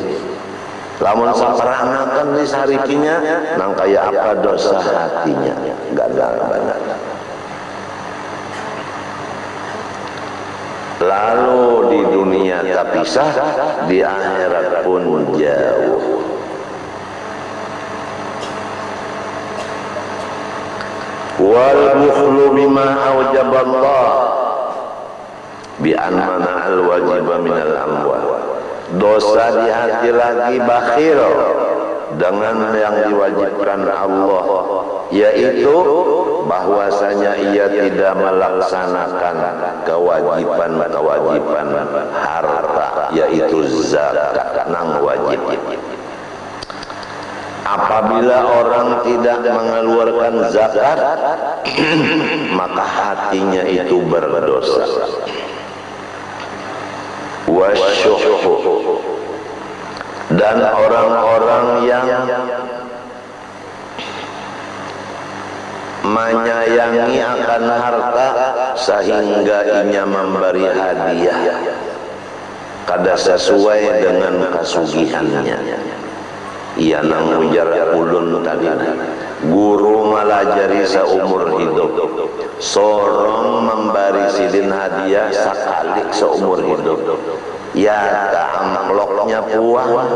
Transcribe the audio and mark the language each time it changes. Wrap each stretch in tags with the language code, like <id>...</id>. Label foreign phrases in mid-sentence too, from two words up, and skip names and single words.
<bjn>Lamun saperanakan disarikinya nang kaya apa dosa hatinya gagal benar.</bjn> <id>Lalu di dunia terpisah, di akhirat pun jauh.</id> <ar>والبخل بما أوجب الله بأن الواجب من الأموال.</ar> <id>Dosa di hati lagi bakhil dengan yang diwajibkan Allah, yaitu bahwasanya ia tidak melaksanakan kewajiban harta, yaitu zakat nang wajib. Apabila orang tidak mengeluarkan zakat maka hatinya itu berdosa. Wasyuhu, dan orang-orang yang menyayangi akan harta sehingga inya memberi hadiah kada sesuai dengan kasugihannya.</id> <bjn>Ia nang ujar ulun tadi, guru melajari seumur hidup, sorong memberi sidin hadiah sekali seumur hidup, ya amploknya puang.</bjn>